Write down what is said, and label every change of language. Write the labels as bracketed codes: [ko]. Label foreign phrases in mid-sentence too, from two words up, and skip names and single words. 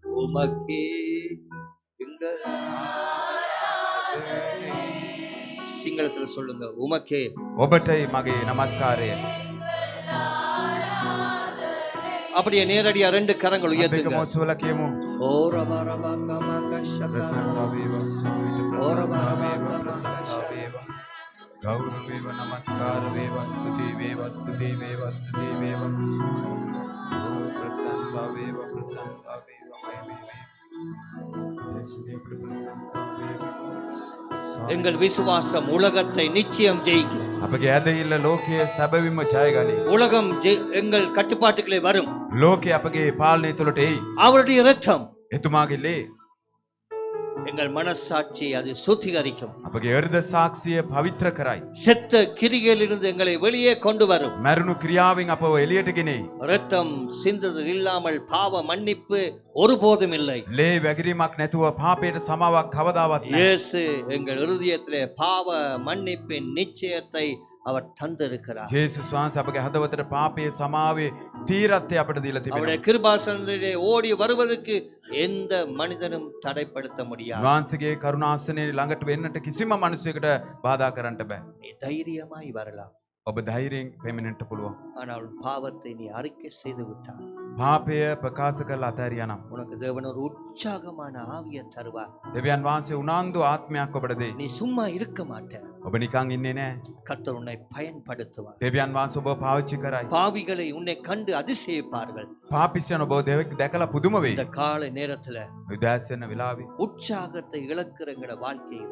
[ta] உமக்கே எங்கள் சிங்களத்துல சொல்லுங்க, உமக்கே [si] ඔබටයි මගේ නමස්කාරය. [ta] அப்படியே நேரடியா ரெண்டு கரங்கள் [si] දෙකම [ta] உயர்த்துங்க. [si] ඔසවලා කියමු. ஓ ரபா ரபா கமா கஷபா. ප්‍රශංසා වේවා, ස්තුති ප්‍රශංසා වේවා, ප්‍රශංසා වේවා. ගෞරව වේවා, නමස්කාර වේවා, ස්තුති වේවා, ස්තුති වේවා, ස්තුති වේවා. ප්‍රශංසා වේවා, ප්‍රශංසා වේවා, මය වේවා. యేసుගේ ප්‍රශංසා වේවා. [ta] எங்கள் விசுவாசம் உலகத்தை நிச்சயம் ஜெயிக்கும். [si] අපගේ ඇදහිල්ල ලෝකයේ සැබවින්ම ජයගනී. [ta] உலகம் எங்கள் கட்டுப்பாட்டுக்குள்ளே வரும். [si] ලෝකය අපගේ පාලනය තුළට එයි. [ta] அவருடைய இரத்தம் [si] එතුමාගේ ලේ [ta] எங்கள் மனசாட்சியை அது சுத்திகரிக்கும். [si] අපගේ හෘද සාක්ෂිය පවිත්‍ර කරයි. [ta] செத்த கிரிகளிலிருந்து எங்களை வெளியே கொண்டு வரும். [si] මැරුණු ක්‍රියාවෙන් අපව එළියට ගෙනෙයි. [ta] இரத்தம் சிந்தது இல்லாமல் பாவ மன்னிப்பு ஒருபோதும் இல்லை. [si] ලේ වැගිරීමක් නැතුව පාපයට සමාවක් කවදාවත් නැහැ. [ta] இயேசு எங்கள் இருதயத்திலே பாவ மன்னிப்பின் நிச்சயத்தை அவர் தந்திருக்கிறார். [si] ජේසුස් වහන්සේ අපගේ හදවතට පාපයේ සමාවේ ස්ථීරත්වය අපට දීලා තිබෙනවා. [ta] அவருடைய கிருபாசனத்திலே ஓடி வருவதற்கு எந்த மனிதனும் தடைப்படுத்த முடியாது. [si] වහන්සේගේ කරුණාසනයේ ළඟට වෙන්නට කිසිම මිනිසෙකුට බාධා කරන්න බෑ. [ta] நீ தைரியமாய் வரலாம். [si] ඔබ ධෛර්යයෙන් පැමිණෙන්න පුළුවන්. [ta] ஆனால் பாவத்தை நீ அறிக்கை செய்து விட்டால் [si] පාපය ප්‍රකාශ කරලා අතහැරියා නම් [ta] உனக்கு தேவன் ஒரு உற்சாகமான ஆவியை தருவார். [si] දෙවියන් වහන්සේ උනන්දු ආත්මයක් ඔබට දෙයි. [ta] நீ சும்மா இருக்க மாட்ட. [si] ඔබ නිකන් ඉන්නේ නැහැ. [ta] கர்த்தர் உன்னை பயன்படுத்துவார். [si] දෙවියන් වහන්සේ ඔබව පාවිච්චි කරයි. [ta] பாவிகளை உன்னை கண்டு அதிசயிப்பார்கள். [si] පාපිස්සන ඔබ දැකලා පුදුම වෙයි. [ta] இந்த காலை நேரத்துல [si] උදෑසන වෙලාවේ [ta] உற்சாகத்தை இழக்கிறங்கிற வாழ்க்கையில